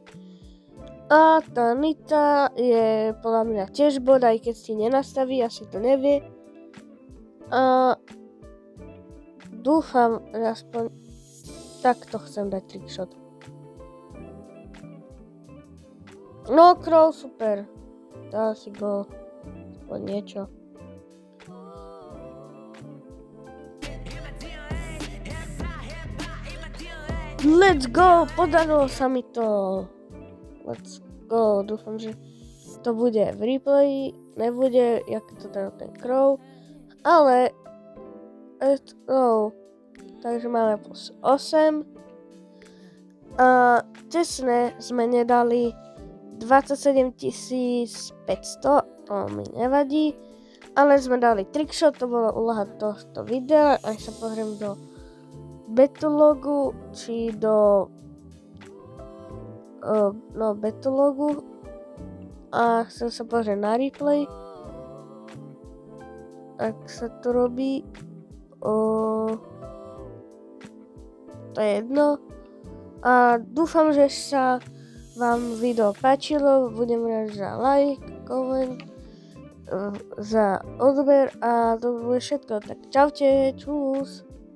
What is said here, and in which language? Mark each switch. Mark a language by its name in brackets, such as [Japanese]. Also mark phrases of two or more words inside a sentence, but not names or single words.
[Slovak] A tá Nita je podľa mňa tiež bod, aj keď si nenastaví, asi to nevie. A dúfam, že aspoň takto chcem dať trickshot. No, Crow, super. Dal si gól. Aspoň niečo. [English] Let's go! [Slovak] Podarilo sa mi to. [English] Let's go. [Slovak] Dúfam, že to bude v replayi. Nebude, jak to dal ten Crow. Ale [English] let's go. [Slovak] Takže máme plus 8. A tesne sme nedali 27 500. To mi nevadí. Ale sme dali trickshot. To bola úloha tohto videa. Aj sa pozriem do Betulogu, či do Betulogu a chcem sa pozrieť na replay, ak sa to robí, to je jedno a dúfam, že sa vám video páčilo, budem rád za like, comment, za odber a to bude všetko, tak čaute, čus.